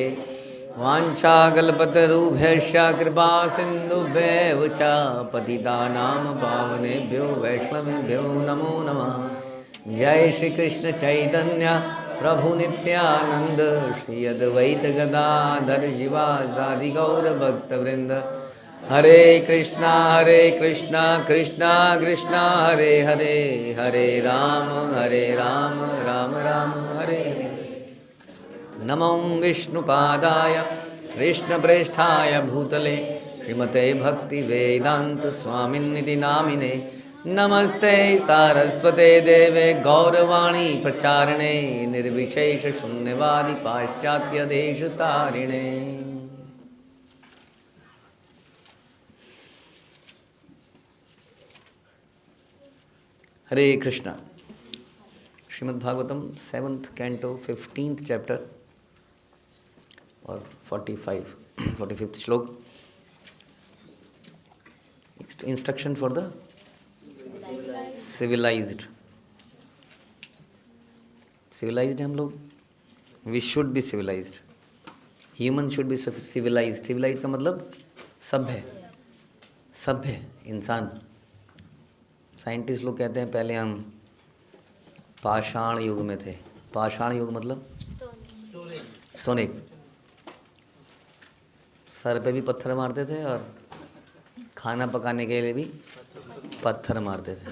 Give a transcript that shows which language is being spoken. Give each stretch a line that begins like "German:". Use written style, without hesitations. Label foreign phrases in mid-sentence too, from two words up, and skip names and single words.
Sanskrit: वाञ्छाकल्पतरुभ्यश्च कृपा सिन्धुभ्यैव च पतितानां पावनेभ्यो वैष्णवेभ्यो नमो नमः। जय श्री कृष्ण चैतन्य प्रभु नित्यानंद श्री अद्वैत गदाधर शिवासादि गौर भक्तवृंद। हरे कृष्णा कृष्णा कृष्णा हरे हरे, हरे राम राम राम हरे हरे। नमो विष्णुपादाय कृष्णप्रेष्ठाय भूतले श्रीमते भक्ति वेदांत स्वामिन्निति नामिने। नमस्ते सारस्वते देवे गौरवाणी प्रचारिणे निर्विशेष शून्यवादी पाश्चात्य देश तारिणे। हरे कृष्णा।
Hindi: श्रीमद् भागवतम 7th कैंटो 15th चैप्टर और 45th श्लोक।
English: Instruction for the civilized
Hindi: हम लोग।
English: We should be civilized. Human should be civilized.
Hindi: सिविलाइज्ड का मतलब सभ्य इंसान। साइंटिस्ट लोग कहते हैं पहले हम पाषाण युग में थे। पाषाण युग मतलब सोने। सर पे भी पत्थर मारते थे और खाना पकाने के लिए भी पत्थर मारते थे।